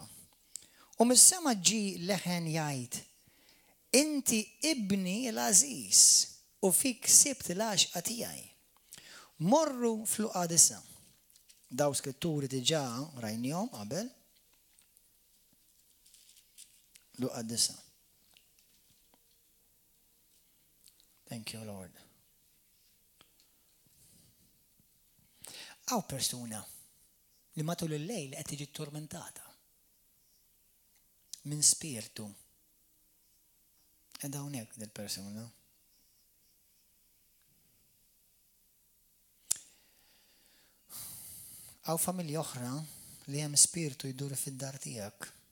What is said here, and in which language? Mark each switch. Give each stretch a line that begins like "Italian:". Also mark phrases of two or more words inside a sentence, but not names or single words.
Maltese: U mis-sema ġie leħen jgħid, Inti ibni l-Aziz u fik sibt l-għaxqa tiegħi. Morru fl-Luqa 9. Daw skritturi diġà rajnihom qabel. Luqa 9.
English: Thank you, Lord.
Maltese: Għaw persuna li matul il-lejl qed tiġi tormentata minn spirtu. Ed hawnhekk dil-persuna. Għaw familja oħra li hemm spirtu jdur fid-dar tiegħek.